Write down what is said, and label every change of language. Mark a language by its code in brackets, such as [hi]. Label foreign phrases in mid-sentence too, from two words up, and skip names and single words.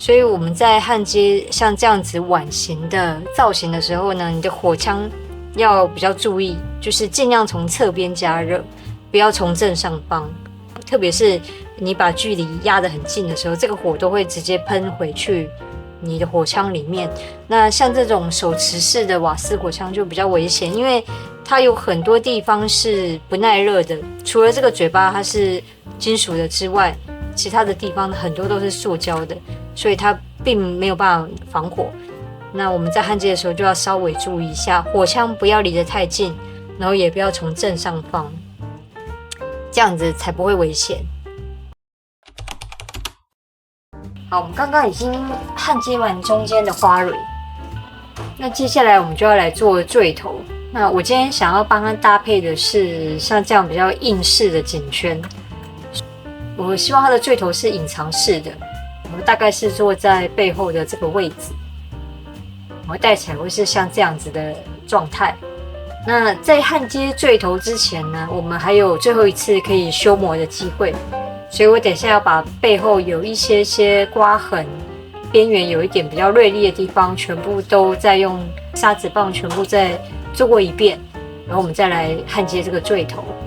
[zh] 所以我們在焊接像這樣子碗形的造型的時候呢，你的火槍要比較注意，就是盡量從側邊加熱，不要從正上方。特別是你把距離壓得很近的時候，這個火都會直接噴回去你的火槍裡面。那像這種手持式的瓦斯火槍就比較危險，因為它有很多地方是不耐熱的，除了這個嘴巴它是金屬的之外，其他的地方很多都是塑膠的，所以它並沒有辦法防火。那我們在焊接的時候就要稍微注意一下，火槍不要離得太近，然後也不要從正上方，這樣子才不會危險。好，我們剛剛已經焊接完中間的花蕊，那接下來我們就要來做墜頭。那我今天想要幫它搭配的是像這樣比較硬式的頸圈。我希望它的墜頭是隱藏式的，我大概是坐在背後的這個位置，我戴起來會是像這樣子的狀態。那在焊接墜頭之前呢，我們還有最後一次可以修磨的機會，所以我等一下要把背後有一些刮痕、邊緣有一點比較銳利的地方，全部都再用砂紙棒全部再做過一遍，然後我們再來焊接這個墜頭。